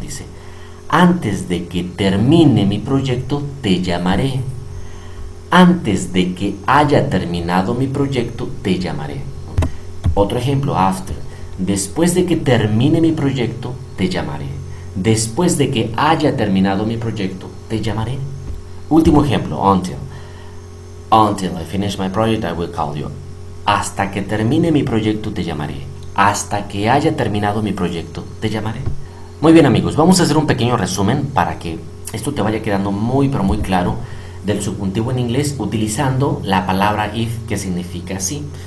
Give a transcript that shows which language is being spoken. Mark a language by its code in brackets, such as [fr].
[es] Dice, antes de que termine mi proyecto, te llamaré. Antes de que haya terminado mi proyecto, te llamaré. Otro ejemplo, after. Después de que termine mi proyecto, te llamaré. Después de que haya terminado mi proyecto, te llamaré. Último ejemplo, until. [en] Until I finish my project, I will call you. [es] Hasta que termine mi proyecto, te llamaré. Hasta que haya terminado mi proyecto, te llamaré. Muy bien, amigos, vamos a hacer un pequeño resumen para que esto te vaya quedando muy, pero muy claro del subjuntivo en inglés utilizando la palabra if, que significa sí.